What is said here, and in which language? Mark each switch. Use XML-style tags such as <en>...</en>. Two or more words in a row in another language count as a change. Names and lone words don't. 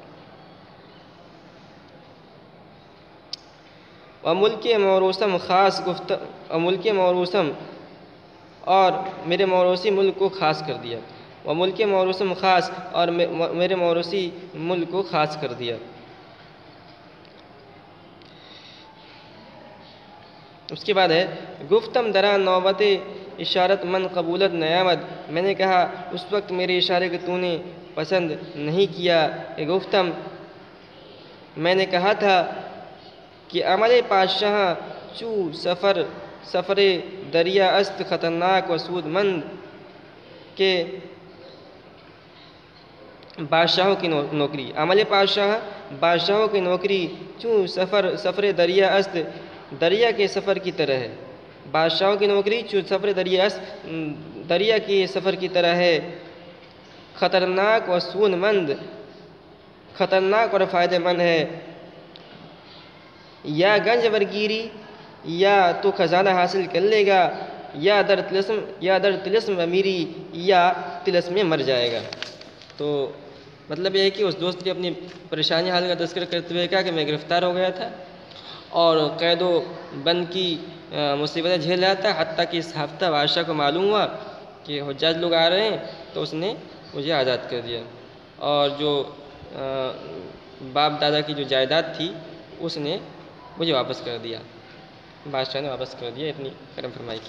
<fa>ملک موروثم خاص ملک موروثم،</fa> <ur>اور میرے موروثی ملک کو خاص کر دیا،</ur> <fa>ملک موروثم خاص،</fa> <ur>اور میرے موروثی ملک کو خاص کر دیا۔ اس کے بعد ہے</ur> <fa>گفتم درا نوبت اشارت من قبولت نیامد،</fa> <ur>میں نے کہا اس وقت میرے اشارے کو تو نے پسند نہیں کیا، کہ گفتم میں نے کہا تھا کہ</ur> <fa>عمل پادشاہ چو سفر دریا است خطرناک و سود مند،</fa> <ur>کہ بادشاہوں کی نوکری، عمل بادشاہوں کی نوکری</ur> <fa>چوں سفر دریا است،</fa> <ur>دریا کے سفر کی طرح ہے، بادشاہوں کی نوکری</ur> <fa>چوں سفر دریا است،</fa> <ur>دریا کے سفر کی طرح ہے،</ur> <fa>خطرناک و سود مند،</fa> <ur>خطرناک اور فائدہ مند ہے،</ur> <fa>یا گنج برگیری،</fa> <ur>یا تو خزانہ حاصل کر لے گا،</ur> <fa>یا در طلسم امیری،</fa> <ur>یا طلسم میں مر جائے گا۔ تو مطلب یہ ہے کہ اس دوست نے اپنی پریشانی حال کا تذکرہ کرتے ہوئے کہا کہ میں گرفتار ہو گیا تھا اور قید و بند کی مصیبتیں جھیل رہا تھا، حتیٰ کہ اس ہفتہ بادشاہ کو معلوم ہوا کہ حجاج لوگ آ رہے ہیں تو اس نے مجھے آزاد کر دیا، اور جو باپ دادا کی جو جائیداد تھی اس نے مجھے واپس کر دیا، بادشاہ نے واپس کر دیا، اتنی کرم فرمائی کی۔</ur>